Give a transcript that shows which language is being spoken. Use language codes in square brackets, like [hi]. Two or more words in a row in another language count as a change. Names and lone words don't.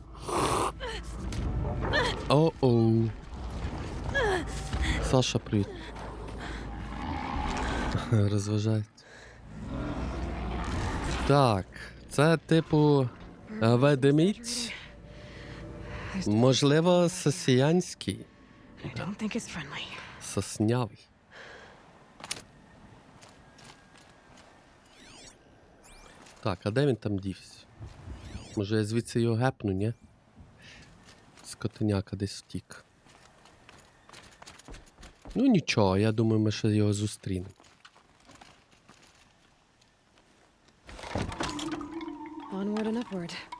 [uk] Оу. Саша, привіт. Розважається. Так, це типу ведмідь. Можливо, сосіянський. [en] I don't think it's friendly. [uk] Соснявий. Так, а де він там дівся? Може я звідси його гепну, ні? Скотиняка десь втік. Ну нічого, я думаю, ми ще його зустрінемо. [en] Onward and upward.